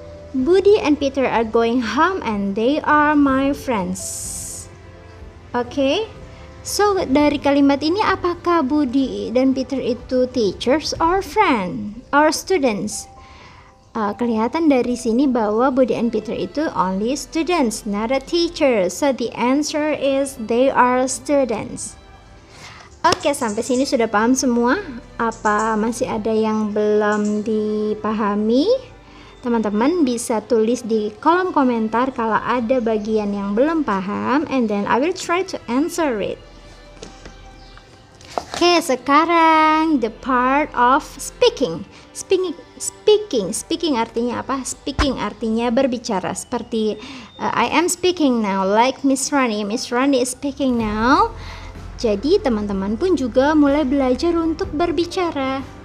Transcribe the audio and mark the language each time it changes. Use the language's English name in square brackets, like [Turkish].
[English] Budi and Peter are going home and they are my friends. Oke. [Indonesian] So dari kalimat ini apakah Budi dan Peter itu [English] teachers or friend or students? [Indonesian] Kelihatan dari sini bahwa [English] Budi and Peter [Indonesian] itu [English] only students, not a teacher. So the answer is they are students. [Indonesian] Oke, sampai sini sudah paham semua? Apa masih ada yang belum dipahami? Teman-teman bisa tulis di kolom komentar kalau ada bagian yang belum paham, [English] and then I will try to answer it. [Indonesian] Oke, sekarang [English] the part of speaking. [Indonesian] Speaking artinya apa? Speaking artinya berbicara. Seperti [English] I am speaking now, like Miss Rani. Miss Rani is speaking now. [Indonesian] Jadi teman-teman pun juga mulai belajar untuk berbicara.